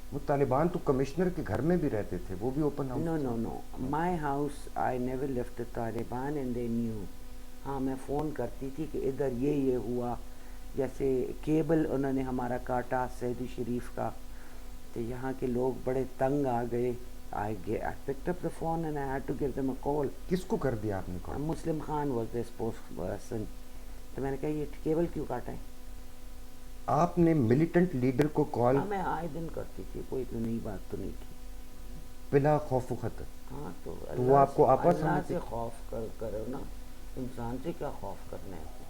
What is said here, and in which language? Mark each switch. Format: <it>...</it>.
<ur>وہ طالبان تو کمشنر کے گھر میں بھی رہتے تھے, وہ بھی open house?</ur> <en>No my house I never left Taliban and they knew.</en> <ur>ہاں میں فون کرتی تھی کہ ادھر یہ ہوا, جیسے کیبل انہوں نے ہمارا کاٹا سعودی شریف کا, تو یہاں کے لوگ بڑے تنگ آ گئے.</ur> <en>I picked up the phone and I had to give them a call.</en> <ur>کس کو کر دیا آپ نے کال؟</ur> <en>Muslim Khan was the spokesperson.</en> <ur>تو میں نے کہا یہ کیبل کیوں کاٹا ہے؟ آپ نے ملیٹنٹ لیڈر کو کال؟ میں آئے دن کرتی تھی, کوئی تو نئی بات تو نہیں تھی. بلا خوف و خطر. ہاں تو وہ آپ کو آپس اللہ سے خوف کرو نا, انسان سے کیا خوف کرنا ہے.</ur>